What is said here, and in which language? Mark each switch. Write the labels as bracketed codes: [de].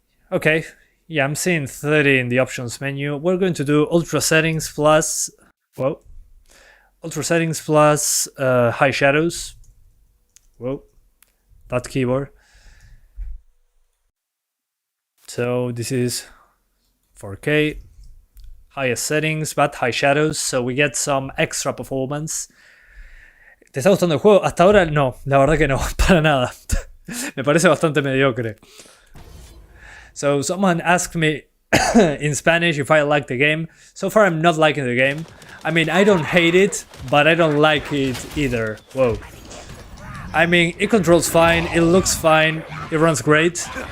[en] Okay, yeah, I'm seeing 30 in the options menu. We're going to do ultra settings plus, whoa, ultra settings plus high shadows. Whoa, that keyboard. So this is 4K, highest settings, but high shadows, so we get some extra performance. [es] ¿Te está gustando el juego? Hasta ahora no, la verdad que no, para nada. Me parece bastante mediocre. [en] So someone asked me in Spanish if I like the game. So far I'm not liking the game. I mean, I don't hate it, but I don't like it either. Whoa. I mean, it controls fine, it looks fine, it runs great.